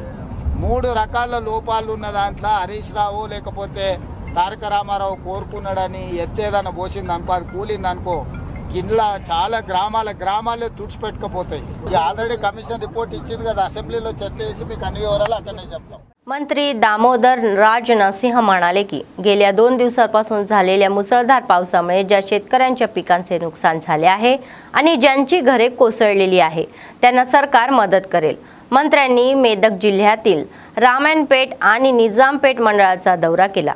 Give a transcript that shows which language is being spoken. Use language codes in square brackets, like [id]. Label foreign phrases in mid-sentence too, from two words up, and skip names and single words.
[te] మూడు రకాల లోపాలు ఉన్న దాంట్లో హరీష్ రావు లేకపోతే తారక రామారావు కోరుకున్నాడని ఎత్తేదన్న పోసింది అనుకో, అది కూలింది అనుకో, కింద చాలా గ్రామాలే తుడిచిపెట్టుకుపోతాయి। ఆల్రెడీ కమిషన్ రిపోర్ట్ ఇచ్చింది కదా, అసెంబ్లీలో చర్చ చేసి మీకు అన్ని వివరాలు అక్కడనే చెప్తాం। [mr] मंत्री दामोदर राज नरसिंह म्हणाले की गेल्या 2 दिवसांपासून झालेल्या मुसळधार पावसामुळे ज्या शेतकऱ्यांच्या पिकांचे नुकसान झाले आहे आणि ज्यांची घरे कोसळलेली आहे त्यांना सरकार मदत करेल। मंत्र्यांनी मेदक जिल्ह्यातील रामायणपेठ आणि निजामपेठ मंडळाचा दौरा केला।